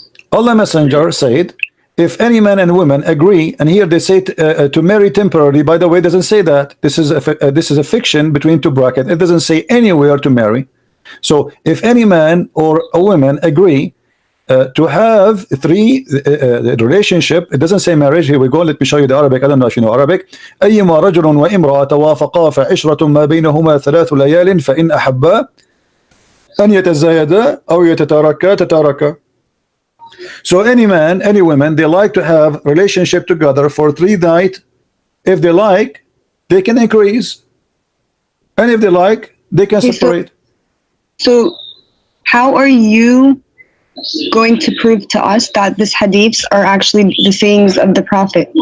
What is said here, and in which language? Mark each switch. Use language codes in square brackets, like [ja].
[en] Allah Messenger said, if any man and woman agree, and here they say to marry temporarily. By the way, it doesn't say that. This is a fiction between two brackets. It doesn't say anywhere to marry. So if any man or a woman agree to have 3 relationship, it doesn't say marriage. Here we go. Let me show you the Arabic. I don't know if you know Arabic. [ar] أيما رجل وامرأة توافقا فعشرة ما بينهما 3 ليال فإن أحبا أن يتزايدا أو يتتاركا. [en] So any man, any woman, they like to have relationship together for 3 nights. If they like, they can increase, and if they like, they can separate. So how are you going to prove to us that these hadiths are actually the sayings of the Prophet?